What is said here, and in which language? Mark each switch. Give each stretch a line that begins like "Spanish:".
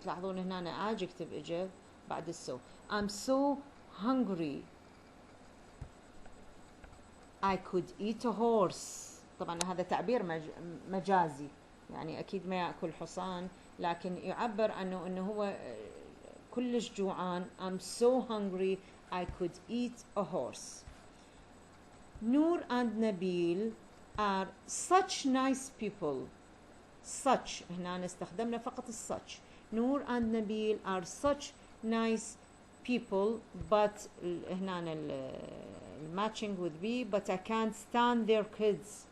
Arabic: تلاحظون هنا adjective اجى بعد so.
English: I'm so hungry. I could eat a horse.
Arabic: طبعا هذا تعبير مجازي، يعني أكيد ما يأكل حصان، لكن يعبر عنه أنه هو كلش جوعان.
English: I'm so hungry I could eat a horse. Noor and Nabil are such nice people.
Arabic: such هنا استخدمنا فقط such.
English: Noor and Nabil are such nice people, but
Arabic: هنا
English: matching with be, but I can't stand their kids.